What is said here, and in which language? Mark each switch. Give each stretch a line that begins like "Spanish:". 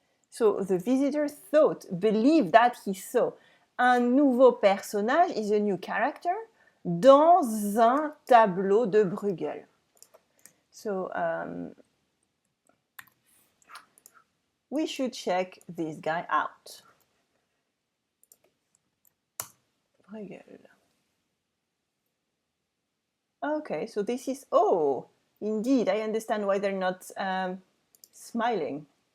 English: So the visitor thought, believed that he saw.
French: Un nouveau personnage
English: is a new character
French: dans un tableau de Bruegel.
English: So we should check this guy out. Bruegel. Okay, so this is, oh, indeed, I understand why they're not smiling.